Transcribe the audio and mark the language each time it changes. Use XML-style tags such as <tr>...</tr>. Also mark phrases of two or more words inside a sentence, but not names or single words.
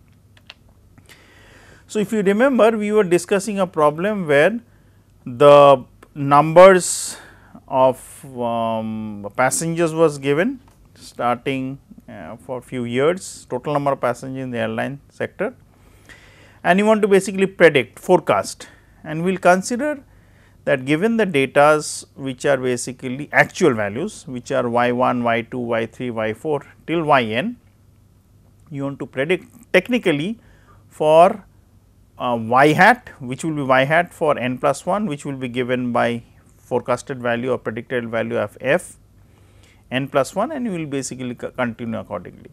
<en>So, if you remember, we were discussing a problem where the numbers of passengers was given starting for few years, total number of passengers in the airline sector, and you want to basically predict, forecast, and we will consider that given the datas which are basically actual values, which are y1, y2, y3, y4 till yn, you want to predict technically for y hat, which will be y hat for n plus 1, which will be given by forecasted value or predicted value of f n plus 1, and you will basically continue accordingly.</en>